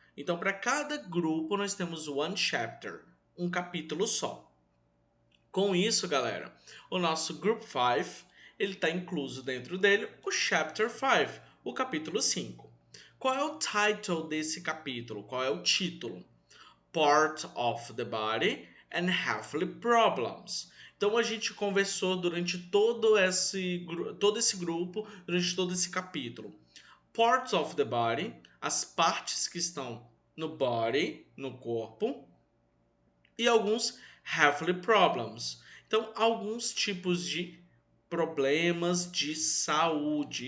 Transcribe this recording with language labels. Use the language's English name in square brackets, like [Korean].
[Portuguese] Então, para cada grupo, nós temos [English] one chapter, [Portuguese] um capítulo só. Com isso, galera, o nosso Group 5, ele está incluso dentro dele o Chapter 5, o capítulo 5. Qual é o title desse capítulo? Qual é o título? [English] Part of the Body and Health Problems. [Portuguese] Então a gente conversou durante todo esse grupo, durante todo esse capítulo. [English] Parts of the body, [Portuguese] as partes que estão no body, no corpo, e alguns [English] health problems. [Portuguese] Então, alguns tipos de problemas de saúde.